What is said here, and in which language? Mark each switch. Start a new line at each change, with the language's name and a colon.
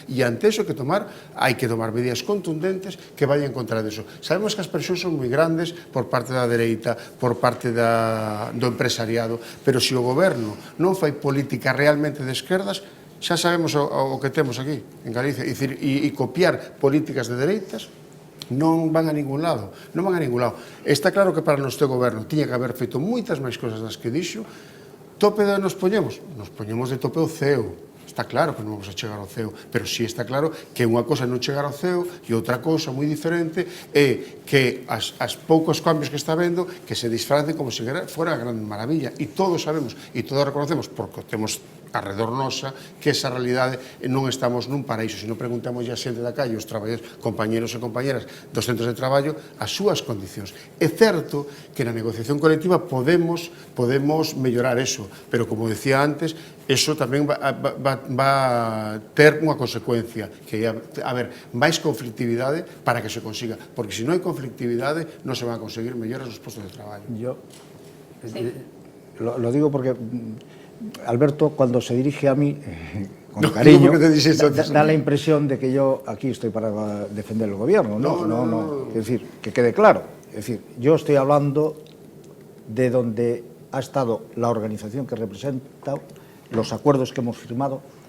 Galician: E ante eso hai que tomar medidas contundentes que vayan contra eso. Sabemos que as presións son moi grandes por parte da dereita, por parte do empresariado, pero se o goberno non fai política realmente de esquerdas, xa sabemos o que temos aquí, en Galicia. E copiar políticas de dereitas non van a ningún lado, non van a ningún lado. Está claro que para o noso goberno tiña que haber feito moitas máis cousas das que dixo. Tope de nos poñemos de tope o CEO. Está claro que non vamos a chegar ao CEO, pero sí está claro que unha cosa é non chegar ao CEO e outra cousa moi diferente é que as poucos cambios que está vendo que se disfracen como se fora a gran maravilla. E todos sabemos, e todos reconocemos, porque temos arredor nosa, que esa realidade non estamos nun paraíso. Se non preguntamos a xente da calle, os traballadores, compañeros e compañeras dos centros de traballo, as súas condicións. É certo que na negociación colectiva podemos mellorar eso, pero como decía antes, eso tamén va ter unha consecuencia, que é haber máis conflictividade para que se consiga, porque se non hai conflictividade non se van a conseguir melloras nos postos de traballo.
Spanish: Yo lo digo porque Alberto, cuando se dirige a mí, con cariño, da la impresión de que yo aquí estoy para defender el gobierno. No. Es decir, que quede claro. Es decir, yo estoy hablando de donde ha estado la organización que representa, los acuerdos que hemos firmado.